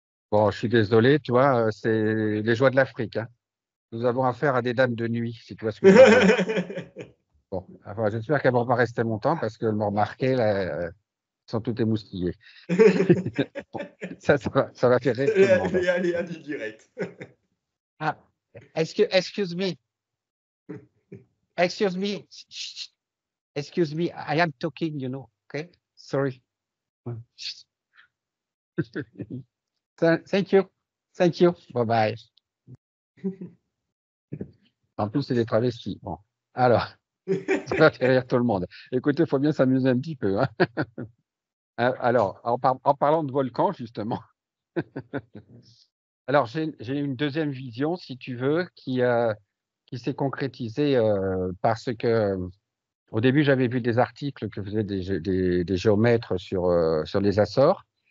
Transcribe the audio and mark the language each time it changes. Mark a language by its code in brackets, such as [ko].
[fr] Bon, je suis désolé, tu vois, c'est les joies de l'Afrique, hein. Nous avons affaire à des dames de nuit, si tu vois ce que je veux dire. Bon, enfin, j'espère qu'elles vont pas rester longtemps parce qu'elles m'ont remarqué, là, elles sont toutes émoustillées. Bon, ça va faire rire tout le monde. Les aléas du direct. [en] Ah, excuse me, excuse me, excuse me, I am talking, okay? Sorry. Thank you, thank you, bye bye. [fr] En plus, c'est des travestis. Bon, alors, ça va faire rire tout le monde. Écoutez, il faut bien s'amuser un petit peu, hein. Alors, en parlant de volcan, justement, alors j'ai une deuxième vision, si tu veux, qui s'est concrétisée parce que au début, j'avais vu des articles que faisaient des géomètres sur les Açores.